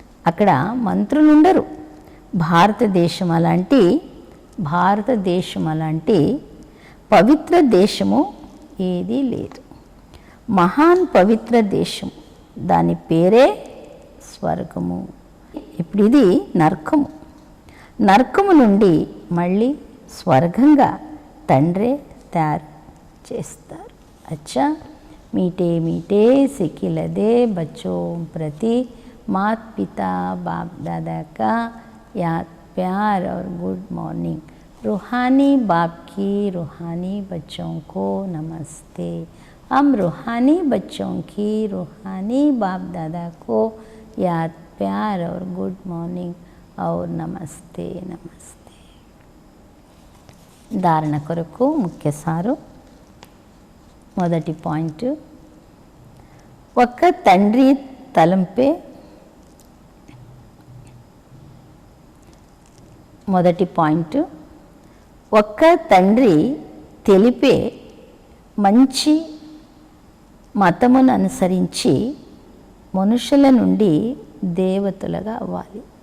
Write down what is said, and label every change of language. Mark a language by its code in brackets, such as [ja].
[te] అక్కడ మంత్రులుండరు. భారతదేశం అలాంటి పవిత్ర దేశము ఏదీ లేదు. మహాన్ పవిత్ర దేశం, దాని పేరే స్వర్గము. ఇప్పుడు ఇది నరకము. నరకము నుండి మళ్ళీ స్వర్గంగా తండ్రే తయారు చేస్తారు. [hi] అచ్చా, मीठे मीठे सिखिलदे बच्चों प्रति माता पिता बाप दादा का याद प्यार और गुड मॉर्निंग। रूहानी बाप की रूहानी बच्चों को नमस्ते। हम रूहानी बच्चों की रूहानी बाप दादा को याद प्यार और गुड मॉर्निंग और नमस्ते नमस्ते। [te] धारण కొరకు ముఖ్య సారు. మొదటి పాయింట్, ఒక్క తండ్రి తలంపే. మొదటి పాయింట్, ఒక్క తండ్రి తెలిపే మంచి మతమును అనుసరించి మనుషుల నుండి దేవతలుగా అవ్వాలి.